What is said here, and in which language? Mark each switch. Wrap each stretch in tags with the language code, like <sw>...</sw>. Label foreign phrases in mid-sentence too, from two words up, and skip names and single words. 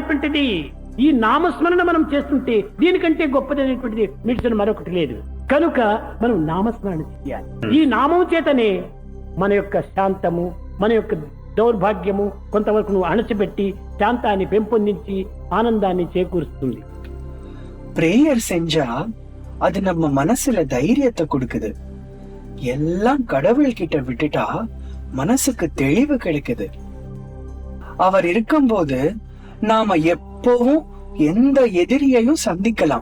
<te>ఈ నామస్మరణ మనం చేస్తుంటే దీనికంటే గొప్పదైనటువంటిది నిలిచిన మరొకటి లేదు. కనుక మనం నామస్మరణ చేయాలి. ఈ నామం చేతనే మన యొక్క శాంతము, మన యొక్క దౌర్భాగ్యము కొంతవరకు నువ్వు అణచిపెట్టి శాంతాన్ని పెంపొందించి ஆனந்தாన్ని చేకూరుస్తుంది.</te> <ta>பிரேயர் செஞ்சா அது நம்ம மனசுல தைரியத்தை கொடுக்குது. எல்லாம் கடவுள்கிட்ட விட்டுட்டா மனசுக்கு தெளிவு கிடைக்குது. அவர் இருக்கும்போது நாம எப்பவும் எந்த எதிரியையும் சந்திக்கலாம்.</ta>